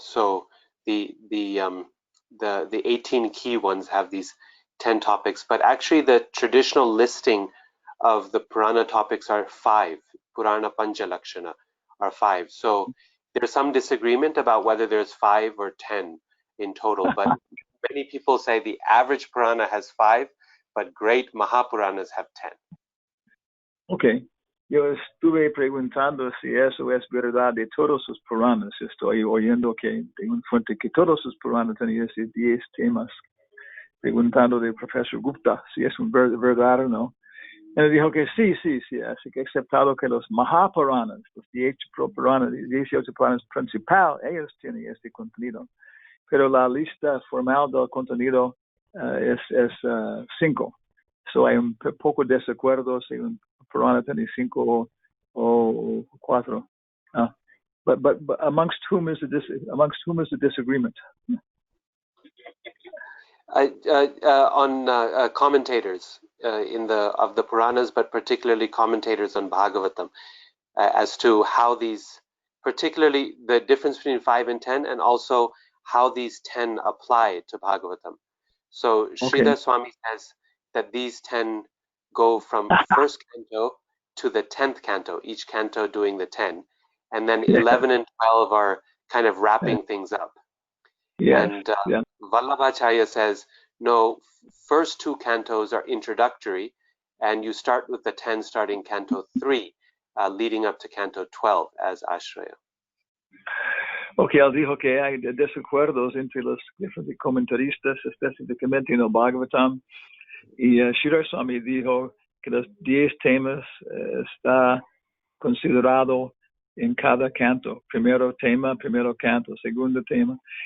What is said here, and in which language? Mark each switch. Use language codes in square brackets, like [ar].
[en] So the 18 key ones have these 10 topics, but actually the traditional listing of the Purana topics are 5. Purana Panchalakshana are 5. So there's some disagreement about whether there's 5 or 10 in total, but many people say the average Purana has 5, but great Mahapuranas have 10. Okay. [es] Yo estuve preguntando si eso es verdad de todos sus Puranas. Estoy oyendo que tengo una fuente que todos sus Puranas tenían 10 temas. Preguntando del profesor Gupta si es verdad o no. Él dijo que sí, así que aceptado que los Mahapuranas, los 18 Puranas principal, ellos tienen este contenido. Pero la lista formal del contenido es 5. So hay un poco de desacuerdo si un Purana tiene 5 o 4. [en] But amongst whom is the disagreement? On commentators of the Puranas, but particularly commentators on Bhagavatam, as to how these, particularly the difference between 5 and 10, and also how these 10 apply to Bhagavatam. So Sridhar Swami says that these 10 go from first canto to the 10th canto, each canto doing the 10, and then 11 and 12 are kind of wrapping things up. And Vallabhacharya says, no, first 2 cantos are introductory, and you start with the 10 starting canto 3, leading up to canto 12 as Ashraya. [es] Okay, él dijo que hay desacuerdos entre los diferentes comentaristas, específicamente en el Bhagavatam, y Sridhar Swami dijo que los 10 temas está considerado en cada canto. Primero tema, primero canto, segundo tema.